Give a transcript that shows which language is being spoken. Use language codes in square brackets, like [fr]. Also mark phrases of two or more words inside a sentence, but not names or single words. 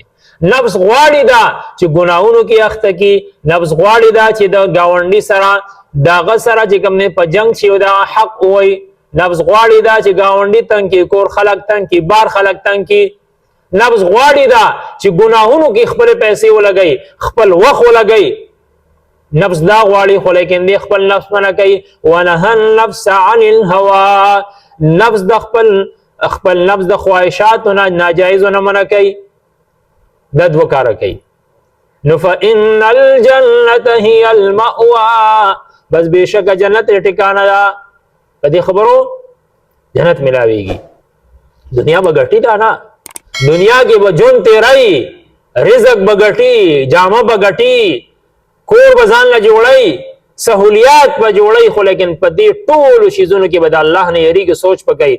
[ps] نفس غواړي دا چې ګناهونو کې اخته کی، نفس غواړي دا چې د ګاونډي سره د هغه سره چې کوم نه په جنګ شي او دا حق ووایي، نفس غواړي دا چې ګاونډي تنګ کړي، کور خلک تنګ کړي، بار خلک تنګ کړي. نفس غواړي دا چې ګناهونو کې خپل پیسې ولګوي، خپل وخت ولګوي. نفس دا غواړي خو لیکن دی خپل نفس منع کوي. [ar] ونهى النفس عن الهوى، [ps] نفس د خپل نفس د خواهشاتو نه ناجایزو نه منع کوي، دا دوه کاره کوي. نو [ar] فإن الجنة هي المأوى، [ps] بس بېشکه جنت ټکانه ده. په دې خبرو جنت ملاویږي. دنیا به ګټي دا نه، دنیا کې به ژوند تیرای، رزق به ګټي، جامه به ګټي، کور به ځان له جوړی، سہولیات به جوړی، خو لیکن په دې ټولو شیزونو کې به د الله نه یریږي، سوچ پکوي.